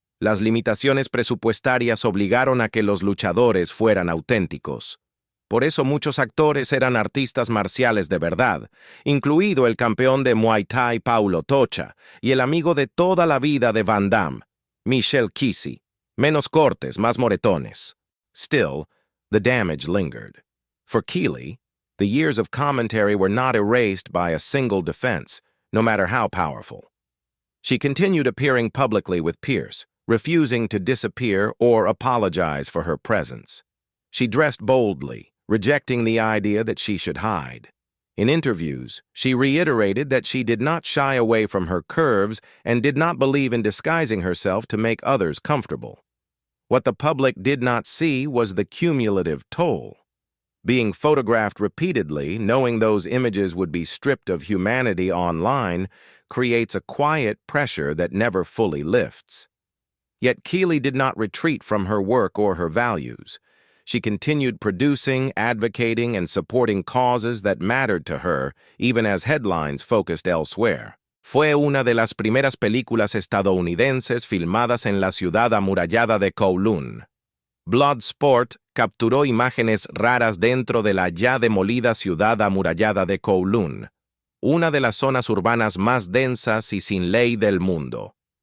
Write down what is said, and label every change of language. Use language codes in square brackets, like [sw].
[es] Las limitaciones presupuestarias obligaron a que los luchadores fueran auténticos. Por eso muchos actores eran artistas marciales de verdad, incluido el campeón de Muay Thai Paulo Tocha y el amigo de toda la vida de Van Damme, Michel Kisi. Menos cortes, más moretones. [en] Still, the damage lingered. For Keeley, the years of commentary were not erased by a single defense, no matter how powerful. She continued appearing publicly with Pierce, refusing to disappear or apologize for her presence. She dressed boldly, rejecting the idea that she should hide. In interviews, she reiterated that she did not shy away from her curves and did not believe in disguising herself to make others comfortable. What the public did not see was the cumulative toll. Being photographed repeatedly, knowing those images would be stripped of humanity online, creates a quiet pressure that never fully lifts. Yet Keeley did not retreat from her work or her values. She continued producing, advocating, and supporting causes that mattered to her, even as headlines focused elsewhere. [es] Fue una de las primeras películas estadounidenses filmadas en la ciudad amurallada de Kowloon. Bloodsport capturó imágenes raras dentro de la ya demolida ciudad amurallada de Kowloon, una de las zonas urbanas más densas y sin ley del mundo.